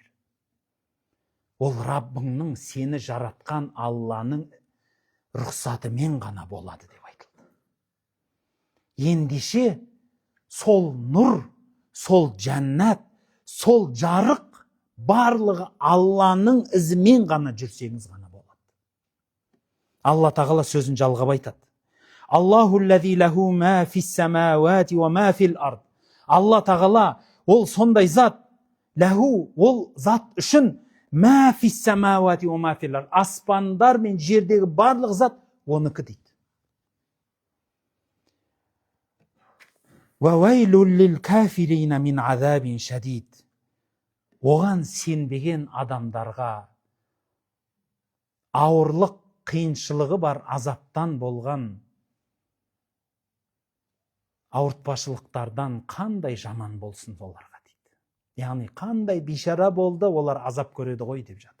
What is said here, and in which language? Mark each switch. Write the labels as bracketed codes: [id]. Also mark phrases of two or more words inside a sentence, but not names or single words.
[kk] Ол Раббыңның сені жаратқан Алланың рұқсатымен ғана болады деп айтылды. Ендеше сол нұр, сол жәннат, сол жарық барлығы Алланың ізімен ғана жүрсеңіз ғана болады. Алла тағала сөзін жалғап айтады. [ar] الله الذي له ما في السماوات وما في الأرض. [kk] Алла тағала ол сондай зат, лаху ол зат үшін [ar] ما في السماوات وما في الأرض. [kk] Аспандар мен жердегі барлық зат оныкі дейді. [ar] وويل للكافرين من عذاب شديد. [kk] Оған сенбеген адамдарға ауырлық, қиыншылығы бар азаптан болған ауыртпашылықтардан қандай жаман болсын оларға дейді. Яғни қандай бишара болды, олар азап көреді ғой деп жатыр.